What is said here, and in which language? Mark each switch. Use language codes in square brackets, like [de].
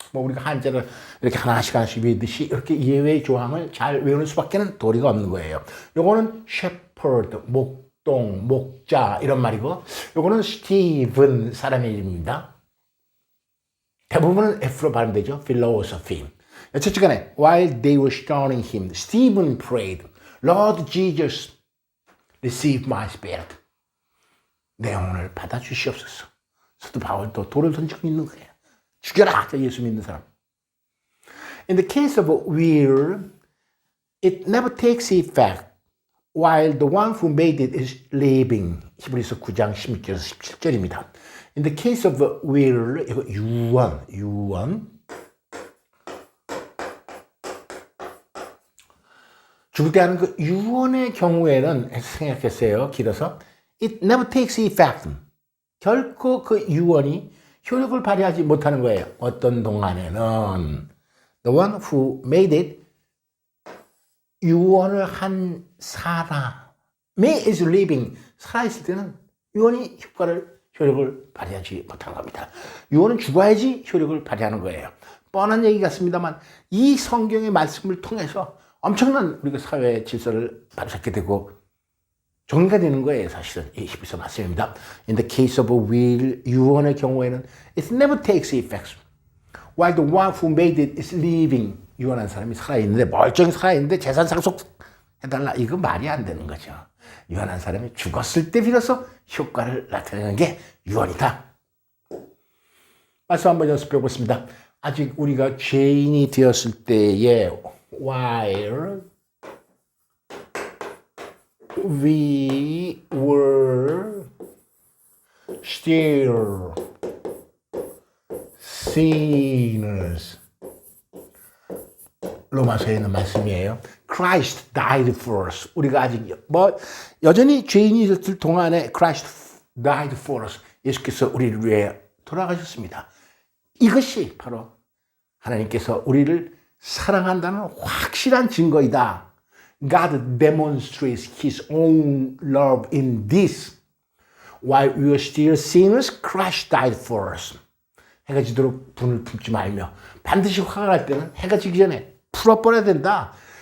[ko] 뭐 우리가 한자를 이렇게 하나씩 외우듯이 이렇게 예외 조항을 잘 외우는 수밖에는 도리가 없는 거예요. 요거는 shepherd, 목동, 목자 이런 말이고 요거는 스티븐 사람의 이름입니다. 대부분은 F로 발음되죠. [en] philosophy. [ko] 어쨌든 간에 [en] while they were stoning him, Stephen prayed, Lord Jesus, receive my spirit. [ko] 내 영혼을 받아주시옵소서. 사도 바울도 돌을 던지고 있는 거예요. 죽여라! 예수 믿는 사람. [en] In the case of will, it never takes effect while the one who made it is living. [ko] 히브리서 9장 16절에서 17절입니다. [en] In the case of will, [ko] 이거 유언. 죽을 때 하는 그 유언의 경우에는 생각했어요. 길어서 [en] it never takes effect. [ko] 결코 그 유언이 효력을 발휘하지 못하는 거예요. 어떤 동안에는 [en] the one who made it [ko] 유언을 한 사람이 [en] is living [ko] 살아있을 때는 유언이 효력을 발휘하지 못하는 겁니다. 유언은 죽어야지 효력을 발휘하는 거예요. 뻔한 얘기 같습니다만 이 성경의 말씀을 통해서 엄청난 우리가 사회의 질서를 바로잡게 되고 정리가 되는 거예요. 사실은 이 히브리서 말씀입니다. [en] In the case of a will, [ko] 유언의 경우에는 [en] it never takes effect. While the one who made it is living. [ko] 유언한 사람이 살아있는데 멀쩡히 살아있는데 재산 상속해달라. 이거 말이 안 되는 거죠. 유언한 사람이 죽었을 때 비로소 효과를 나타내는 게 유언이다. 말씀 한번 연습해 보겠습니다. 아직 우리가 죄인이 되었을 때에 [en] while we were still sinners. [ko] 로마서에 있는 말씀이에요. [en] Christ died for us. [ko] 우리가 아직 여전히 죄인이 있을 동안에 [en] Christ died for us. [ko] 예수께서 우리를 위해 돌아가셨습니다. 이것이 바로 하나님께서 우리를 사랑한다는 확실한 증거이다. [en] God demonstrates His own love in this. While we were still sinners, Christ died for us. [ko] 해가 지도록 분을 품지 말며 반드시 화가 날 때는 해가 지기 전에 풀어버려야 된다.